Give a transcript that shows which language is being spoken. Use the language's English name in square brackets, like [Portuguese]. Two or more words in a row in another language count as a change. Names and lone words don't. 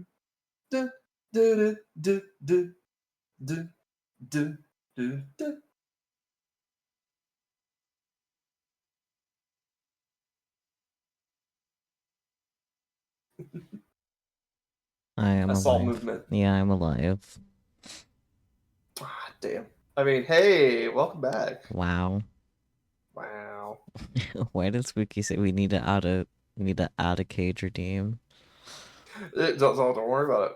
[English] Du, du, du, du, du, du, du, du. I am Assault alive. movement. Yeah, I'm alive. Ah, damn. I mean, hey, welcome back. Wow. Wow. Why did Spooky say we need to add a cage redeem? Don't worry about it.